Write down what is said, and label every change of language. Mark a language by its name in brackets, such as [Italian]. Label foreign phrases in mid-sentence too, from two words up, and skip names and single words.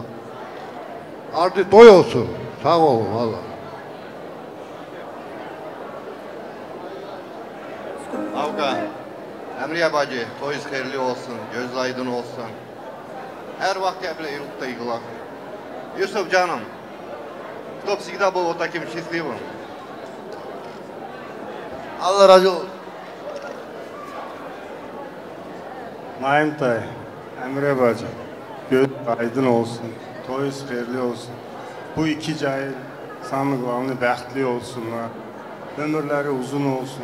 [Turkish] Ardı toy olsun, sağ olun valla. Avga, Emriye bacı, toyuz xeyirli olsun, göz aydın olsun. Her vakit evle eylükte yığılaq. Yusuf canım, [Russian] чтоб всегда был вот таким счастливым. [Turkish] Allah razı olsun. Naim Tay, Emre Bacı, göz aydın olsun, toyuz xeyirli olsun. Bu iki cahil sanıqlarını bəxtli olsunlar, ömürleri uzun olsun.